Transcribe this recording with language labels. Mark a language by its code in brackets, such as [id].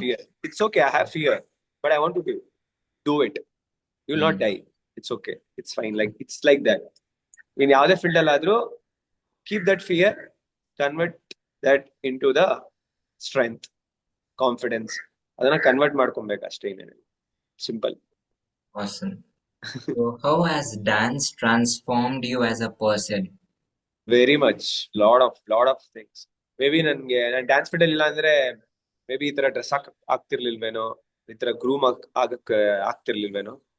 [en] fear. It's okay, I have fear, but I want to do it. You will not Hmm. die. It's okay. It's fine. Like it's like that. In [kn] ಯಾವುದೇ field ಅಲ್ಲಾದ್ರೂ [en] keep that fear, convert that into the strength, confidence. [kn] ಅದನ್ನ convert ಮಾಡ್ಕೊಬೇಕು ಅಷ್ಟೇ, ಇನ್ನೇನು. [en] Simple. Awesome. So, how has dance transformed you as a person? Very much. Lot of things. [kn] May be ನಾನು dance field ಇಲ್ಲ ಅಂದ್ರೆ may be ಈ ತರ dress ಆಗ್ತಿರ್ಲಿಲ್ವೇನೋ, ಈ ತರ ಗ್ರೂಮ್ ಆಗಕ್ ಆಗ್ತಿರ್ಲಿಲ್ವೇನೋ.